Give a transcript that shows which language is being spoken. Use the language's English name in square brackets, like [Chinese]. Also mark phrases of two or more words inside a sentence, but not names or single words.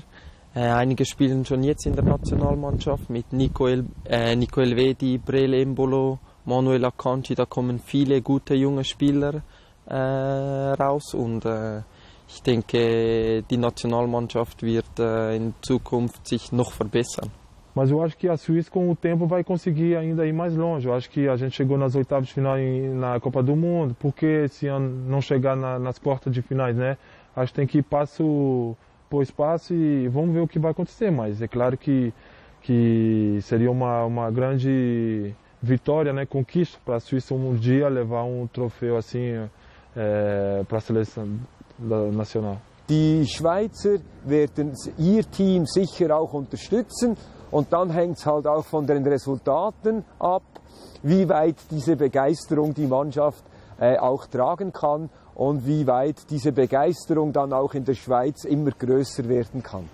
[German] Einige spielen schon jetzt in der Nationalmannschaft mit Nico Elvedi, Brele Embolo, Manuel Akanji, da kommen viele gute junge Spieler raus und ich denke, die Nationalmannschaft wird in Zukunft sich noch verbessern. [Portuguese] Mas eu acho que a Suíça com o tempo vai conseguir ainda ir mais longe. Eu acho que a gente chegou nas oitavas de final na Copa do Mundo, por que esse ano não chegar nas quartas de finais, né? Acho que tem que ir passo por espaço e vamos ver o que vai acontecer, mas é claro que seria uma grande vitória, né, conquista para a Suíça dia levar troféu assim para a seleção nacional. [German] Die Schweizer werden ihr Team sicher auch unterstützen und dann hängt es halt auch von den Resultaten ab, wie weit diese Begeisterung die Mannschaft auch tragen kann und wie weit diese Begeisterung dann auch in der Schweiz immer größer werden kann.